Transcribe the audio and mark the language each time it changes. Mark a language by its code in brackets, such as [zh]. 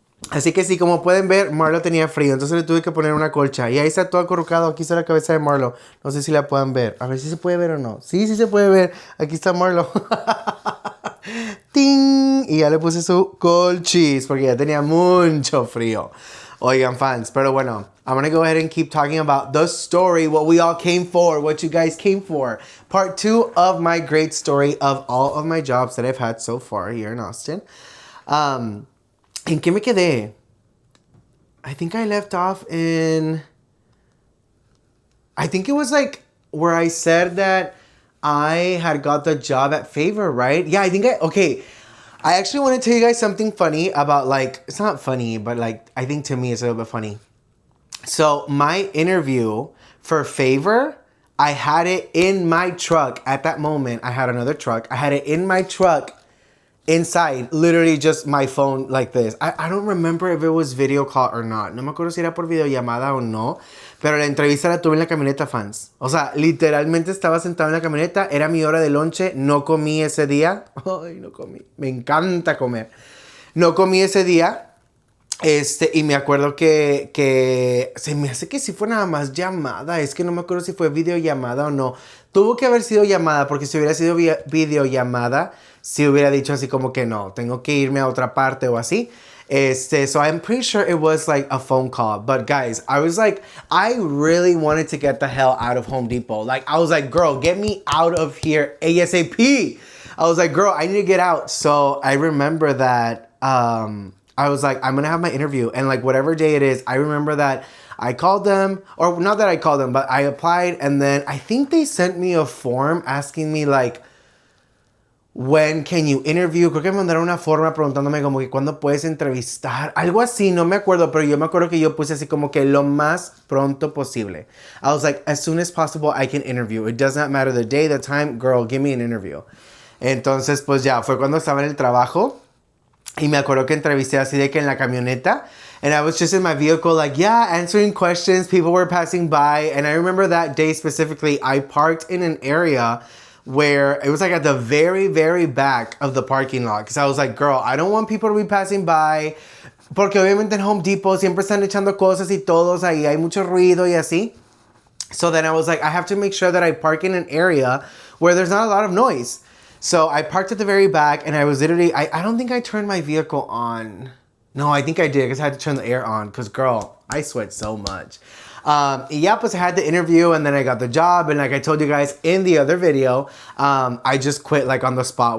[es] Así que sí, como pueden ver, Marlo tenía frío, entonces le tuve que poner una colcha. Y ahí está todo acurrucado, aquí está la cabeza de Marlo. No sé si la puedan ver. A ver si se puede ver o no. Sí, sí se puede ver. Aquí está Marlo. ¡Ting! Y ya le puse su colchis porque ya tenía mucho frío. Oigan, fans, pero bueno, [en] I'm gonna go ahead and keep talking about the story, what we all came for, what you guys came for. Part 2 of my great story of all of my jobs that I've had so far here in Austin. [es] ¿En qué me quedé? [en] I think I left off in... I think it was like where I said that I had got the job at Favor, right? Yeah, okay. I actually want to tell you guys something funny about like, it's not funny, but like, I think to me it's a little bit funny. So my interview for Favor, I had it in my truck at that moment. I had another truck. I had it in my truck inside, literally just my phone like this. I don't remember if it was video call or not. [es] No me acuerdo si era por videollamada o no. Pero la entrevista la tuve en la camioneta, fans. O sea, literalmente estaba sentado en la camioneta. Era mi hora de lonche. No comí ese día. Ay, no comí. Me encanta comer. No comí ese día. Y me acuerdo que se me hace que sí fue nada más llamada. Es que no me acuerdo si fue videollamada o no. Tuvo que haber sido llamada, porque si hubiera sido videollamada, si hubiera dicho así como que no, tengo que irme a otra parte o así. [en] So I'm pretty sure it was like a phone call. But guys, I was like, I really wanted to get the hell out of Home Depot. Like, I was like, girl, get me out of here ASAP. I was like, girl, I need to get out. So I remember that, I was like, I'm going to have my interview. And like whatever day it is, I remember that I called them, or not that I called them, but I applied. And then I think they sent me a form asking me like, when can you interview? [es] Creo que me mandaron una forma preguntándome como que cuándo puedes entrevistar. Algo así, no me acuerdo, pero yo me acuerdo que yo puse así como que lo más pronto posible. [en] I was like, as soon as possible I can interview. It does not matter the day, the time, girl, give me an interview. [es] Entonces, pues ya, fue cuando estaba en el trabajo. Y me acuerdo que entrevisté así de que en la camioneta. [en] And I was just in my vehicle like, yeah, answering questions. People were passing by. And I remember that day specifically, I parked in an area where it was like at the very, very back of the parking lot. Because I was like, girl, I don't want people to be passing by. [es] Porque obviamente en Home Depot siempre están echando cosas y todos ahí. Hay mucho ruido y así. [en] So then I was like, I have to make sure that I park in an area where there's not a lot of noise. So I parked at the very back and I was literally, I don't think I turned my vehicle on. No, I think I did because I had to turn the air on because girl, I sweat so much. Yeah, pues I had the interview and then I got the job. And like I told you guys in the other video, I just quit like on the spot.